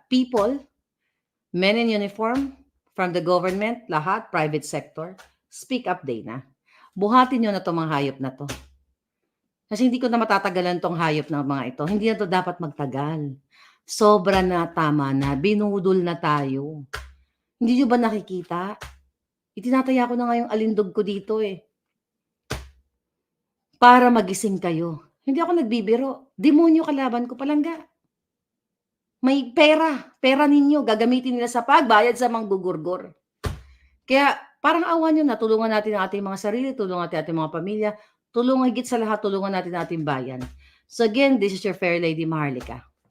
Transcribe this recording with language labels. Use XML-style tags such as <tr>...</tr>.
<en>People, men in uniform, from the government, lahat, private sector, speak up day na.</en> <tl>Buhatin nyo na itong mga hayop na to. Kasi hindi ko na matatagalan tong hayop ng mga ito. Hindi na to dapat magtagal. Sobra na, tama na, binudol na tayo. Hindi nyo ba nakikita? Itinataya ko na nga yung alindog ko dito eh. Para magising kayo. Hindi ako nagbibiro. Demonyo kalaban ko, palangga. May pera ninyo, gagamitin nila sa pagbayad sa mga gugurgor. Kaya parang awan nyo na, tulungan natin ang ating mga sarili, tulungan natin ang ating mga pamilya, tulungan higit sa lahat, tulungan natin ang ating bayan.</tl> <en>So again, this is your Fair Lady Maharlika.</en>